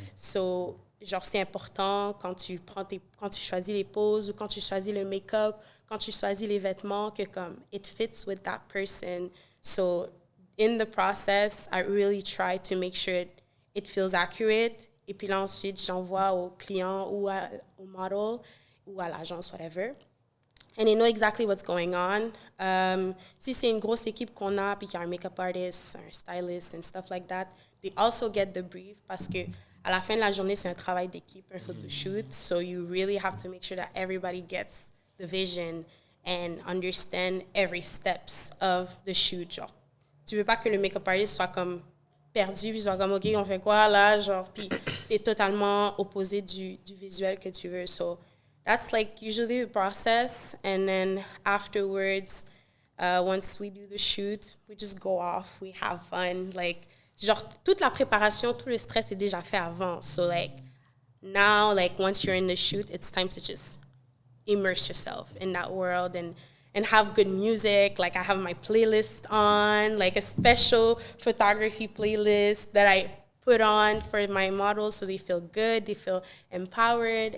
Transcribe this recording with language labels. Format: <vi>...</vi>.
<fr>So, genre, c'est important quand tu choisis les poses ou quand tu choisis le make-up, quand tu choisis les vêtements, que comme</fr> <en>it fits with that person. So, in the process, I really try to make sure it feels accurate.</en> <fr>Et puis là, ensuite, j'envoie au client ou au model ou à l'agence, whatever.</fr> <en>And they know exactly what's going on.</en> <fr>Si c'est une grosse équipe qu'on a, puis qu'il y a un make-up artist, un stylist,</fr> <en>and stuff like that, they also get the brief</en> <fr>parce que à la fin de la journée, c'est un travail d'équipe, un photoshoot.</fr> <en>So you really have to make sure that everybody gets the vision and understand every steps of the shoot.</en> <fr>Genre, tu veux pas que le make-up artist soit comme perdu, puis soit comme, OK, on fait quoi là? Genre, puis c'est totalement opposé du visuel que tu veux.</fr> <en>So that's like usually the process. And then afterwards, once we do the shoot, we just go off, we have fun.</en> <fr>Like, genre, toute la préparation, tout le stress est déjà fait avant.</fr> <en>So like, now, like, once you're in the shoot, it's time to just immerse yourself in that world and have good music. Like, I have my playlist on, like a special photography playlist that I put on for my models so they feel good, they feel empowered.</en>